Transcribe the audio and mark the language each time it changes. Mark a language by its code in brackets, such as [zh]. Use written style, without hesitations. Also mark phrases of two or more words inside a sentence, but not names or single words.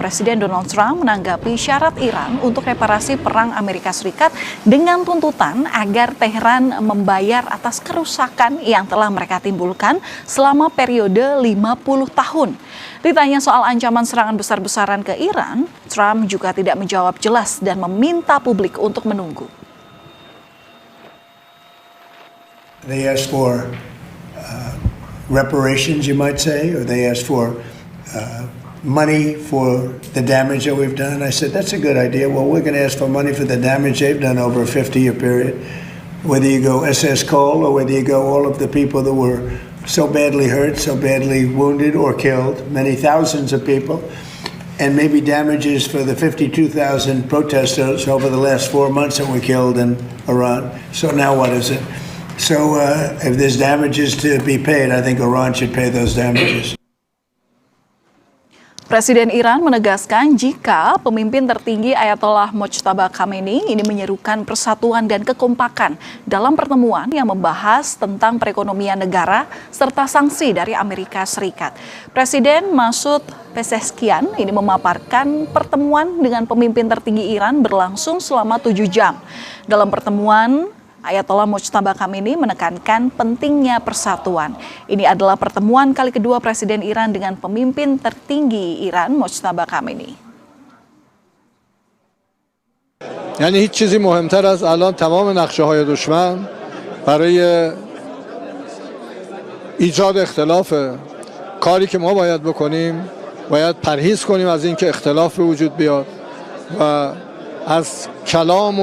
[id] Presiden Donald Trump menanggapi syarat Iran untuk reparasi perang Amerika Serikat dengan tuntutan agar Teheran membayar atas kerusakan yang telah mereka timbulkan selama periode 50 tahun. Ditanya soal ancaman serangan besar-besaran ke Iran, Trump juga tidak menjawab jelas dan meminta publik untuk menunggu. [en] They asked for reparations, you might say, or they asked for money for the damage that we've done. I said, that's a good idea. Well, we're going to ask for money for the damage they've done over a 50-year period. Whether you go SS Cole or whether you go all of the people that were so badly hurt, so badly wounded or killed, many thousands of people, and maybe damages for the 52,000 protesters over the last 4 months that were killed in Iran. So now what is it? So if there's damages to be paid, I think Iran should pay those damages. [id] Presiden Iran menegaskan jika pemimpin tertinggi Ayatollah Mojtaba Khamenei ini menyerukan persatuan dan kekompakan dalam pertemuan yang membahas tentang perekonomian negara serta sanksi dari Amerika Serikat. Presiden Masoud Pezeshkian ini memaparkan pertemuan dengan pemimpin tertinggi Iran berlangsung selama 7 jam. Dalam pertemuan, Ayatollah Mojtaba Khamenei menekankan pentingnya persatuan. Ini adalah pertemuan kali kedua Presiden Iran dengan pemimpin tertinggi Iran, Mojtaba Khamenei. [fa] یعنی هیچ چیزی مهمتر از الان تمام نقشه‌های دشمن برای ایجاد اختلافه. کاری که ما باید بکنیم باید پرهیز کنیم از اینکه اختلاف به وجود بیاد و از کلام